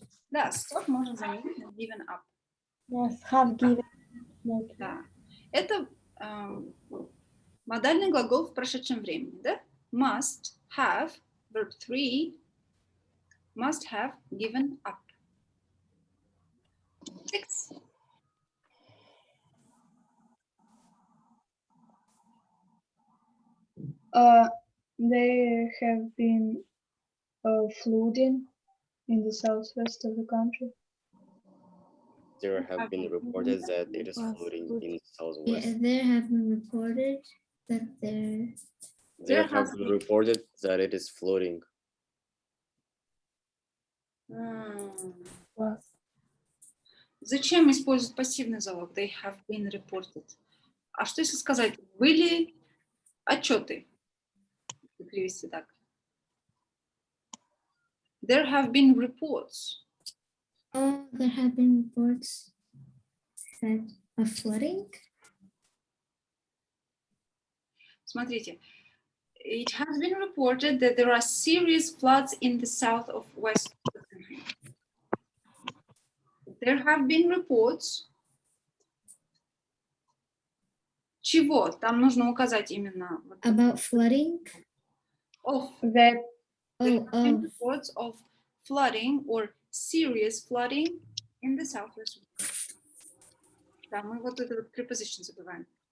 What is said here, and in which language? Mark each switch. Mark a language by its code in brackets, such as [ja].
[ru] Да, stop можно заменить на given up. [en] Must have given smoking. [ru] Да. Это модальный глагол в прошедшем времени, да? [en] Must have, verb 3, must have given up. 6. They have been flooding in the southwest of the country. There have been reported that it is flooding in the southwest. Yeah, there have been reported that There have been reported that it is flooding. [ru] Зачем использовать пассивный залог? [en] They have been reported. [ru] А что если сказать, были отчеты? Перевести так. [en] There have been reports. Oh, there have been reports that of flooding. [ru] Смотрите. [en] It has been reported that there are serious floods in the south of West. There have been reports. [ru] Чего? Там нужно указать именно. [en] About flooding? Of. That. There have been reports of flooding or serious flooding in the southwest. [ru] Да, мы вот эту вот preposition забываем.